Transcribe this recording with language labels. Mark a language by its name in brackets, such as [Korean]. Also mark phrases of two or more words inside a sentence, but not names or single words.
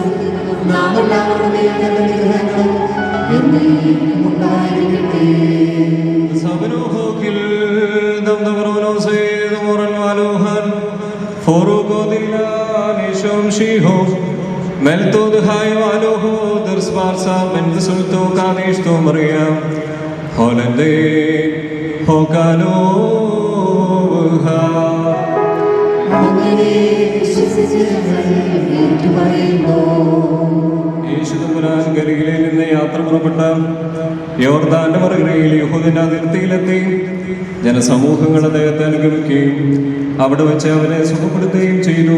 [Malayalam] നാം എല്ലാവരുടെ അനുഗ്രഹങ്ങളും എന്നേക്കും ഉണ്ടായിരിക്കട്ടെ. Meltod hay aloho der sparsa men sulto kanish to maria holande hokalo ha യേശുദമ്പുരാൻ ഗലീലയിൽ നിന്ന് യാത്ര പുറപ്പെട്ട യോർദാന്റെ മറുകരയിൽ യഹൂദന്റെ അതിർത്തിയിലെത്തി. ജനസമൂഹങ്ങൾ അദ്ദേഹത്തെ അനുഗമിക്കുകയും അവിടെ വെച്ച് അവനെ സുഖപ്പെടുത്തുകയും ചെയ്തു.